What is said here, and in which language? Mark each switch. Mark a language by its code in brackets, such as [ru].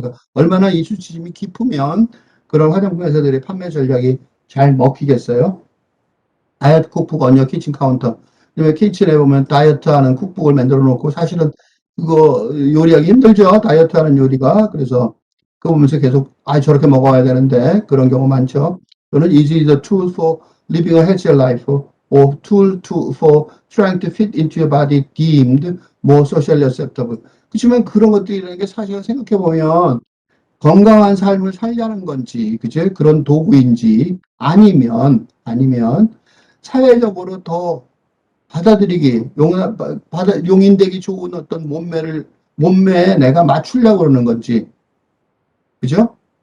[ko] 그러니까 얼마나 이 수치심이 깊으면 그런 화장품 회사들의 판매 전략이 잘 먹히겠어요? 다이어트 쿡북 언어 키친 카운터. 그다음에 키친에 보면 다이어트 하는 쿡북을 만들어 놓고 사실은 그거 요리하기 힘들죠. 다이어트 하는 요리가. 그래서 그거 보면서 계속 저렇게 먹어야 되는데 그런 경우 많죠. 또는 [en] is it a tool for living a healthier life or for trying to fit into your body deemed more socially acceptable. [ko] 그렇지만 그런 것들이라는 게 사실 생각해 보면 건강한 삶을 살려는 건지, 그죠? 그런 도구인지, 아니면, 사회적으로 더 받아들이기, 용인되기 좋은 어떤 몸매에 내가 맞추려고 그러는 건지, 그죠?